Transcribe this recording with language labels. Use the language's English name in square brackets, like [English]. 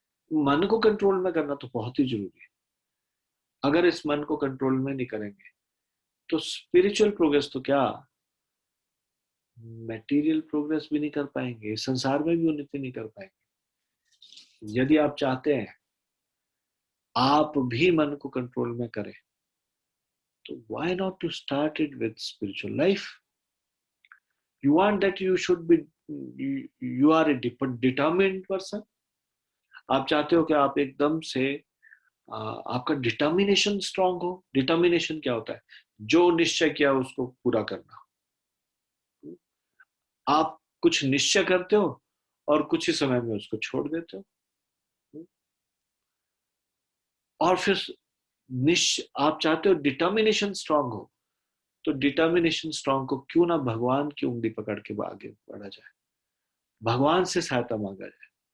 [Hindi] मन को कंट्रोल में करना तो बहुत ही जरूरी है। अगर इस मन को कंट्रोल में नहीं करेंगे तो स्पिरिचुअल प्रोग्रेस तो क्या, मटेरियल प्रोग्रेस भी नहीं कर पाएंगे, संसार में भी उन्नति नहीं कर पाएंगे। यदि आप चाहते हैं आप भी मन को कंट्रोल में करें तो [English] why not to start it with spiritual life? You want that you should be, you are a determined person. [Hindi] आप चाहते हो कि आप एकदम से आपका डिटर्मिनेशन स्ट्रांग हो। डिटर्मिनेशन क्या होता है? जो निश्चय किया उसको पूरा करना। आप कुछ निश्चय करते हो और कुछ ही समय में उसको छोड़ देते हो, और फिर आप चाहते हो डिटर्मिनेशन स्ट्रांग हो, तो डिटर्मिनेशन स्ट्रांग को क्यों ना भगवान की उंगली पकड़ के आगे बढ़ा जाए, भगवान से सहायता मांगा जाए।